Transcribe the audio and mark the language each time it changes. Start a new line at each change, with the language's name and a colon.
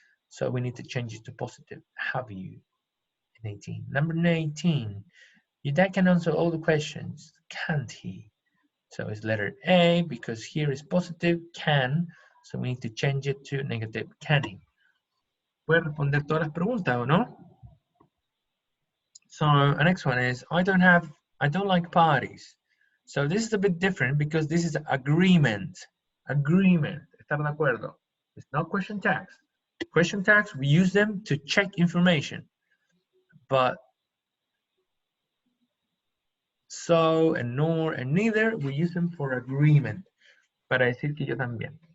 English: So we need to change it to positive. Have you? In 18. Number 18. Your dad can answer all the questions, can't he? So it's letter A because here is positive, can. So we need to change it to negative, can he?
Spanish: Puede responder todas las preguntas, ¿o no?
English: So the next one is, I don't like parties. So this is a bit different because this is agreement. Agreement.
Spanish: ¿Estar de acuerdo?
English: It's not question tags. Question tags, we use them to check information. But so and nor and neither, we use them for agreement.
Spanish: Para decir que yo también.